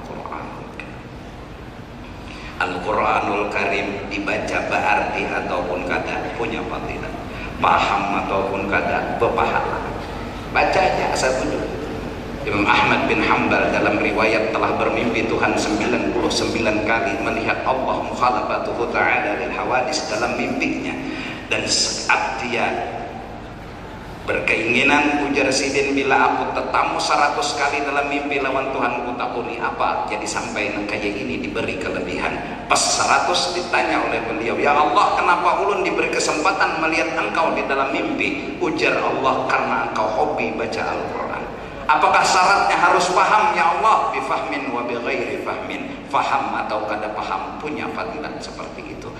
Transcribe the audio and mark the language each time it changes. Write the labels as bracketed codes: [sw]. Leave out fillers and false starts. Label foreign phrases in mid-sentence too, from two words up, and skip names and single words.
[id] Al-Quranul Karim dibaca berarti ataupun kada punya fadilah paham ataupun kada berpahala baca aja asal tujuh Imam Ahmad bin Hanbal dalam riwayat telah bermimpi Tuhan 99 kali melihat Allah [ar] mukhalafatuhu ta'ala lil hawadis [id] dalam mimpinya. Dan saat dia berkeinginan, [bjn] ujar Sidin, bila aku tetamu 100 kali dalam mimpi lawan Tuhanku takuni apa, jadi sampai kayak ini diberi kelebihan. [id] Pas 100 ditanya oleh beliau, ya Allah, kenapa ulun diberi kesempatan melihat engkau di dalam mimpi? Ujar Allah, karena engkau hobi baca Al-Quran. Apakah syaratnya harus paham? Ya Allah, [ar] bifahmin wa bighairi fahmin, [id] faham atau kada paham, punya fadilat seperti itu.